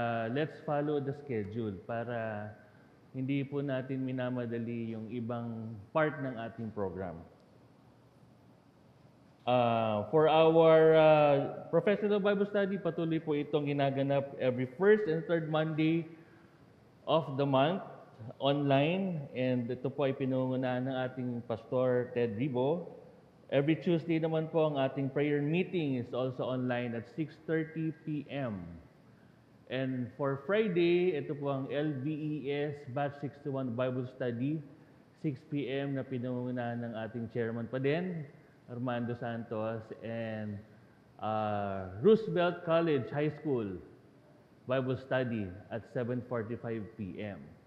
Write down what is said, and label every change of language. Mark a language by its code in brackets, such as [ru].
[tl] Let's follow the schedule para hindi po natin minamadali yung ibang part ng ating program. [en] For our professional Bible study, patuloy po itong ginaganap every first and third Monday of the month online. [tl] And ito po ay pinungunahan ng ating Pastor Ted Ribo. [en] Every Tuesday naman po ang ating prayer meeting is also online at 6:30 p.m. And for Friday, ito po ang LBES Batch 61 Bible Study, 6 p.m. na pinungunahan ng ating chairman pa din, Armando Santos, and Roosevelt College High School Bible Study at 7:45 p.m.